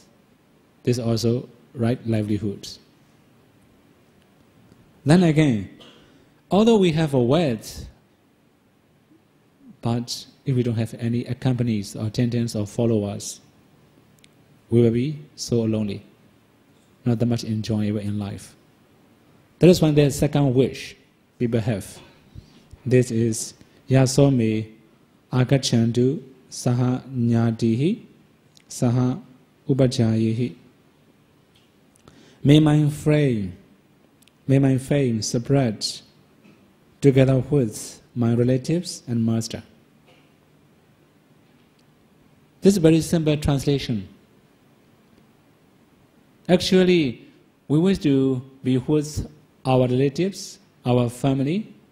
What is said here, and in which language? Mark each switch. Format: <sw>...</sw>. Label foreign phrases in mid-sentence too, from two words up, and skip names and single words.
<en>This is also right livelihood. Then again, although we have a wealth, but if we don't have any accompanies or attendants or followers, we will be so lonely, not that much enjoyable in life. That is when the second wish people have. This is</en> <pi>yasome agachantu saha nyadihi saha upajayihi.</pi> <en>May my fame spread together with my relatives and master. This is a very simple translation. Actually, we wish to be with our relatives, our family.</en>